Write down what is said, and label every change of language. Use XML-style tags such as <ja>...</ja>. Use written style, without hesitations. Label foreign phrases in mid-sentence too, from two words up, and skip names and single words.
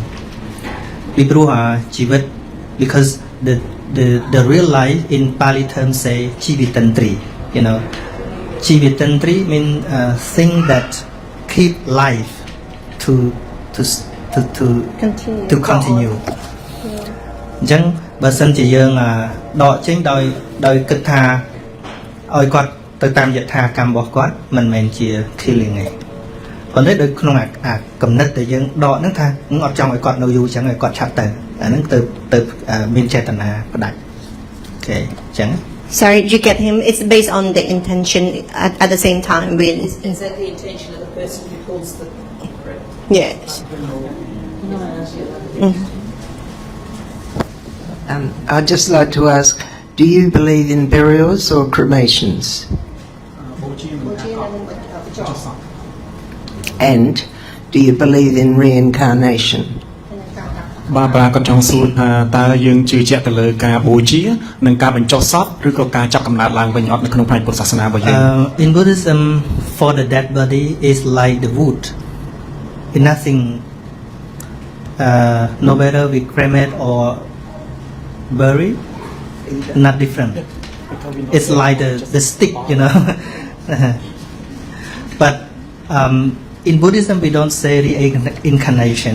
<en>People are jivat because the real life in Pali terms say jivitantri. You know, jivitantri means thing that keep life to continue.</en> <km>អញ្ចឹងបើសិនជាយើងដកចេញដោយគិតថាឲ្យគាត់ទៅតាមយថាកម្មរបស់គាត់មិនមែនជា killing ទេ ប៉ុន្តែដោយក្នុងអាកំណត់ដែលយើងដកហ្នឹងថាអត់ចង់ឲ្យគាត់នៅយូរអញ្ចឹងឲ្យគាត់ឆាប់ទៅអាហ្នឹងទៅមានចេតនាផ្ដាច់អូខេអញ្ចឹង</km> <en>Sorry, did you get him? It's based on the intention at the same time. Really. Is that the intention of the person who pulls the... Yes. I'd just like to ask, do you believe in burials or cremations? And do you believe in reincarnation?</en> <km>បាទបាទគាត់ចង់សួរថាតើយើងជឿជាក់ទៅលើការបូជានិងការបញ្ចុះសពឬក៏ការចាប់កំណើតឡើងវិញអត់នៅក្នុងផ្នែកពុទ្ធសាសនារបស់យើង</km> <en>In Buddhism for the dead body is like the wood. It's nothing no matter we cremate or bury not different. It's like the stick, you know. But in Buddhism, we don't say reincarnation.</en>